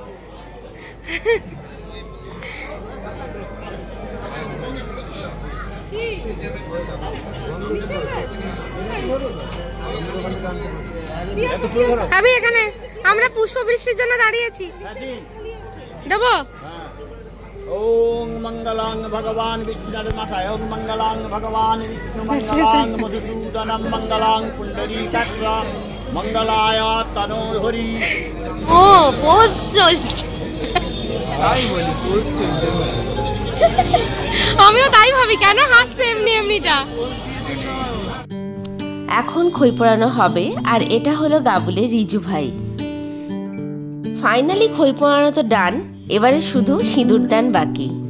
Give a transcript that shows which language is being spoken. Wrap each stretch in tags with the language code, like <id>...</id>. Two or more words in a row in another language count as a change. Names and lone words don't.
<bn>আমি এখানে আমরা পুষ্প বৃষ্টির জন্য দাঁড়িয়েছি। দেবো</bn> <sa>ओम मंगलांग भगवान विष्णु माताय ओम मंगलांग भगवान विष्णु मंगलांग मधुसूदनम मंगलांग पुंडरीकाक्ष मंगलाय तनोहरि।</sa> <bn>ও পোজ চলছে, তাই বলি পোজ চলছে। আমিও তাই ভাবি কেন হাসছে এমনি এমনিটা। এখন খই পোড়ানো হবে আর এটা হলো গাবুলের রিজু ভাই। ফাইনালি খই পোড়ানো তো ডান, এবারে শুধু সিঁদুর দান বাকি।</bn>